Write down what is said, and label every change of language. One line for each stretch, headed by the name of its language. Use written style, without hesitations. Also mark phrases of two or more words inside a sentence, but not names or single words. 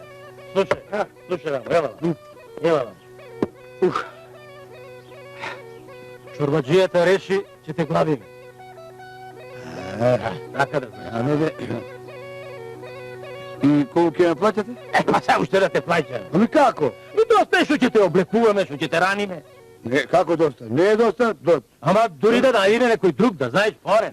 Macedonian: Слушај вам, ево вам. Чурбаџијата реши, ќе те главиме. Така да знаеш. А не бе. И колко ќе ме плаќате? Па сега уште да те плаќаме. Ами како? И доста е што ќе те облекуваме, што ќе те раниме. Не, како доста? Не е доста? Ама дури да најдеме некој друг, да знаеш, порен.